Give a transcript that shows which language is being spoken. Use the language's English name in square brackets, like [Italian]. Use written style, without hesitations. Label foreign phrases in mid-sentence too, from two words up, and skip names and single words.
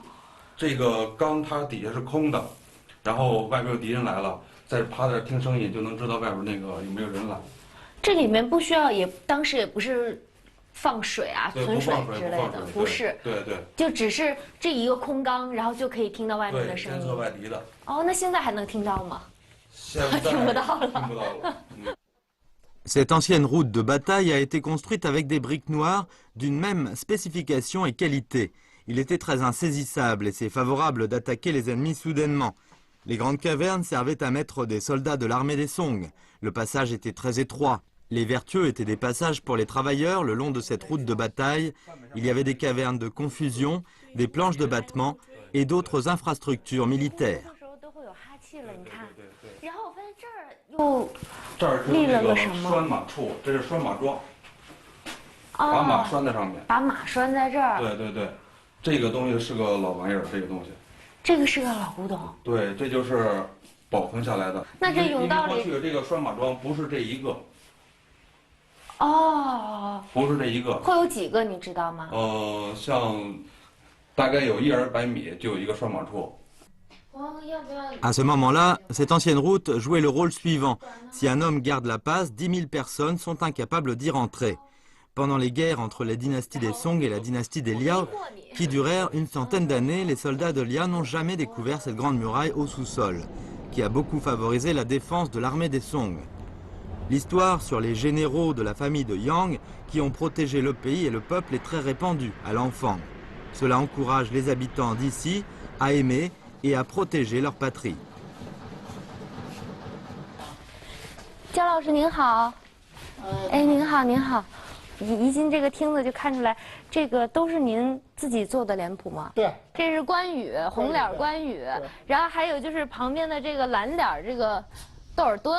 [Chinese] 这个缸它底下是空的，然后外边有敌人来了，再趴在这听声音就能知道外边那个有没有人来。这里面不需要，当时也不是放水啊、对，存不放水之类的，不是。对对。就只是这一个空缸，然后就可以听到外面的声音。监测外敌的。哦，那现在还能听到吗？现在听不到了。听不到了。 [French] Cette ancienne route de bataille a été construite avec des briques noires d'une même spécification et qualité. Il était très insaisissable et c'est favorable d'attaquer les ennemis soudainement. Les grandes cavernes servaient à mettre des soldats de l'armée des Song. Le passage était très étroit. Les vertueux étaient des passages pour les travailleurs le long de cette route de bataille. Il y avait des cavernes de confusion, des planches de battement et d'autres infrastructures militaires. [Chinese] 这儿是那个拴马处，这是拴马桩，把马拴在上面。把马拴在这儿。对对对，这个东西是个老玩意儿，这个东西。这个是个老古董。对，这就是保存下来的。那这甬道里过去这个拴马桩不是这一个。哦。不是这一个。会有几个你知道吗？像大概有100-200米就有一个拴马处。 [French] À ce moment-là, cette ancienne route jouait le rôle suivant. Si un homme garde la passe, 10 000 personnes sont incapables d'y rentrer. Pendant les guerres entre les dynasties des Song et la dynastie des Liao, qui durèrent une centaine d'années, les soldats de Liao n'ont jamais découvert cette grande muraille au sous-sol, qui a beaucoup favorisé la défense de l'armée des Song. L'histoire sur les généraux de la famille de Yang qui ont protégé le pays et le peuple est très répandue à l'enfant. Cela encourage les habitants d'ici à aimer et à protéger leur patrie. [Chinese] 焦老师您好，哎您好您好，一进这个厅子就看出来，这个都是您自己做的脸谱吗？对，这是关羽，红脸关羽，然后还有就是旁边的这个蓝脸这个窦尔敦，